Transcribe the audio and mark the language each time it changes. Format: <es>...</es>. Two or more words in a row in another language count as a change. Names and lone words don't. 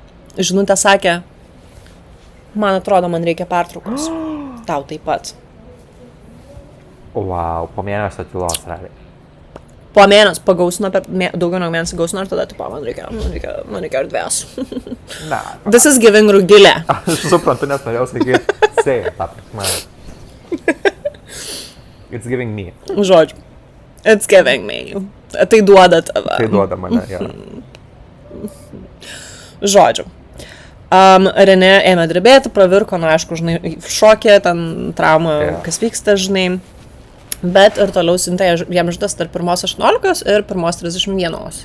<lt>Žinutė sakė, man atrodo, man reikia pertraukos. Tau taip pat. Wow, po mėnesio tylos, realiai. Po mėnesio pagausino, daugiau negu mėnesį gausino ir tada, tipo, man reikia erdvės. Ne.</lt> <en>This is giving Rugilė.</en> <lt>Aš suprantu, nes norėjau sakyti, say, ta prasme.</lt> <en>It's giving me. Žodžiu. It's giving me.</en> <lt>Tai duoda tave. Tai duoda mane, jo. Žodžiu. Renė ėmė drebėti, pravirko, na, aišku, žinai, šokė, ten trauma, kas vyksta, žinai. Bet ir toliau siuntė jam žinutės tarp 1:18 ir 1:31.</lt>